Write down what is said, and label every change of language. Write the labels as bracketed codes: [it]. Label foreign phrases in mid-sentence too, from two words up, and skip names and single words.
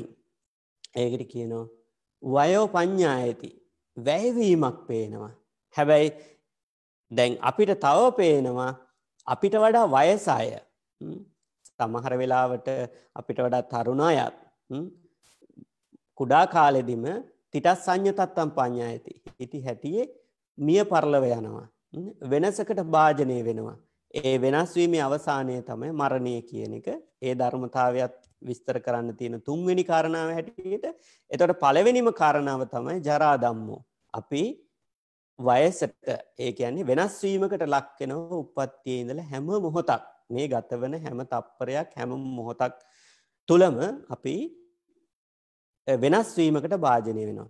[si] ඒකට කියනවා [pi] වයෝ පඤ්ඤායති. [si] වැයවීමක් පේනවා. හැබැයි දැන් අපිට තව පේනවා අපිට වඩා වයස අය. සමහර වෙලාවට අපිට වඩා තරුණ අයත් කුඩා කාලෙදිම [pi] තිටස් සංඤ තත්තම් පඤ්ඤායති. [si] ඉති හැටියේ මිය පරලව යනවා. වෙනසකට භාජනය වෙනවා. ඒ වෙනස් වීමේ අවසානය තමයි මරණය කියන එක. ඒ ධර්මතාවයත් විස්තර කරන්න තියෙන තුන්වෙනි කාරණාව හැටියට. එතකොට පළවෙනිම කාරණාව තමයි [pi] ජරා ධම්මෝ. [si] අපි වයසට ඒ කියන්නේ වෙනස් වීමකට ලක් වෙනවා උප්පත්තියේ ඉඳලා හැම මොහොතක් මේ ගතවන හැම තප්පරයක් හැම මොහොතක් තුලම අපි වෙනස් වීමකට භාජනය වෙනවා.